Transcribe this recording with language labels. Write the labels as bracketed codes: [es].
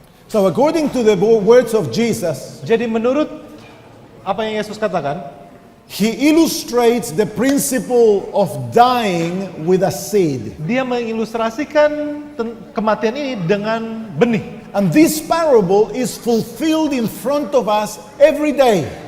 [en] So according to the words of Jesus, [id] Jadi menurut apa yang Yesus katakan, [en] He illustrates the principle of dying with a seed. [id] dia mengilustrasikan kematian ini dengan benih. [en] And this parable is fulfilled in front of us every day.